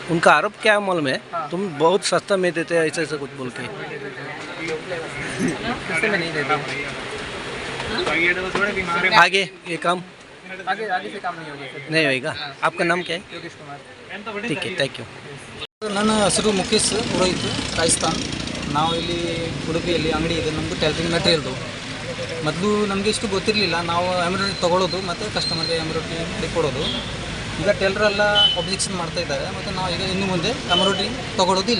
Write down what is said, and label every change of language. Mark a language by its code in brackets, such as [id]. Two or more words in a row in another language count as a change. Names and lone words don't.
[hi] उनका आरोप क्या मालूम है? हाँ। तुम बहुत सस्ता में देते हैं ऐसा ऐसा कुछ बोल के। सस्ते में नहीं देते। आगे ये काम आगे से काम नहीं होगा सर। नहीं होएगा। आपका नाम क्या है? योगेश कुमार। ठीक है, थैंक यू. [kn] ನನ್ನ ಹೆಸರು ಮುಖೇಶ್ ಪುರೋಹಿತ್ ರಾಜಸ್ಥಾನ್. ನಾವು ಇಲ್ಲಿ ಉಡುಪಿಯಲ್ಲಿ ಅಂಗಡಿ ಇದೆ ನಮ್ಮದು ಟೈಲರಿಂಗ್ ಮೆಟೀರಿಯಲ್ದು. ಮೊದಲು ನಮಗೆ ಇಷ್ಟು ಗೊತ್ತಿರಲಿಲ್ಲ. ನಾವು ಎಂಬ್ರಾಯ್ಡ್ರಿ ತೊಗೊಳ್ಳೋದು ಮತ್ತು ಕಸ್ಟಮರ್ಗೆ ಎಂಬ್ರಾಯ್ಡ್ರಿ ಮಾಡಿ ಕೊಡೋದು. ಈಗ ಟೈಲರೆಲ್ಲ ಒಬ್ಜೆಕ್ಷನ್ ಮಾಡ್ತಾ ಇದ್ದಾರೆ ಮತ್ತು ನಾವು ಈಗ ಇನ್ನು ಮುಂದೆ ಎಂಬ್ರಾಯ್ಡ್ರಿ ತೊಗೊಳ್ಳೋದಿಲ್ಲ.